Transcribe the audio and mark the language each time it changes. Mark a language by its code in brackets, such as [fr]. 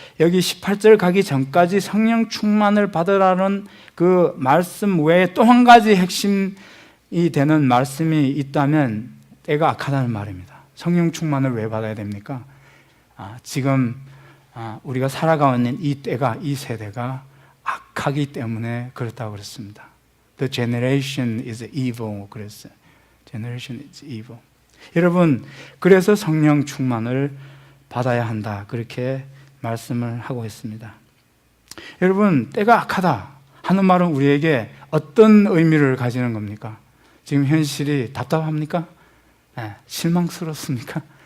[ko] 여기 18절 가기 전까지 성령 충만을 받으라는 그 말씀 외에 또 한 가지 핵심이 되는 말씀이 있다면 때가 악하다는 말입니다. 성령 충만을 왜 받아야 됩니까? 지금 우리가 살아가고 있는 이 때가, 이 세대가 악하기 때문에 그렇다고 그랬습니다. [en] The generation is evil [ko] 그랬어요. [en] Generation is evil. [ko] 여러분, 그래서 성령 충만을 받아야 한다, 그렇게 말씀을 하고 있습니다. 여러분, 때가 악하다 하는 말은 우리에게 어떤 의미를 가지는 겁니까? 지금 현실이 답답합니까? 실망스럽습니까?